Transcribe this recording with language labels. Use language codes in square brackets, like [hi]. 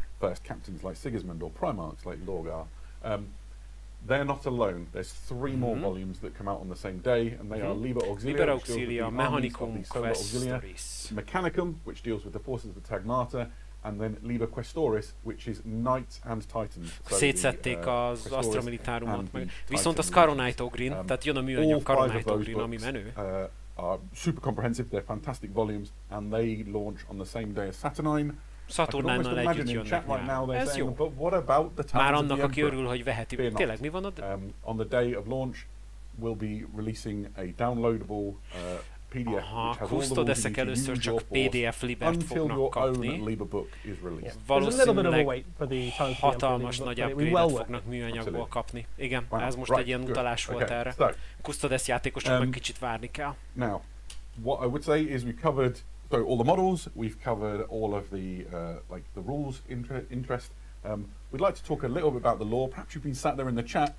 [en] First captains like Sigismund or Primarchs like Lorgar. They're not alone. There's 3 more volumes that come out on the same day, and they are Liber Auxilia, Mechanicum Questoris, Mechanicum, which deals with the forces of the Tagmata, and then Liber Questoris, which is Knights and Titans. [hu] Szétszették az Astra Militarumot meg. Viszont a Scaronite Ogrin, tehát jön a műanyag Scaronite Ogrin, ami menő. [en] Are super comprehensive, they're fantastic volumes, and they launch on the same day as Saturnine. [hu] Saturnánnal együtt jönnek nyár. Ez jó. Már annak, aki örül, hogy veheti. Tényleg, mi van ott? [en] On the day of launch, we'll be releasing a downloadable PDF, [hu] Custodesek először csak PDF libert fognak kapni. Valószínűleg hatalmas nagy upgrade-et fognak műanyagból kapni. Igen, ez most egy ilyen utalás volt erre. Custodes játékosok meg kicsit várni kell. [en] Now, what I would say is we covered So all the models, we've covered all of the like the rules interest. We'd like to talk a little bit about the lore. Perhaps you've been sat there in the chat.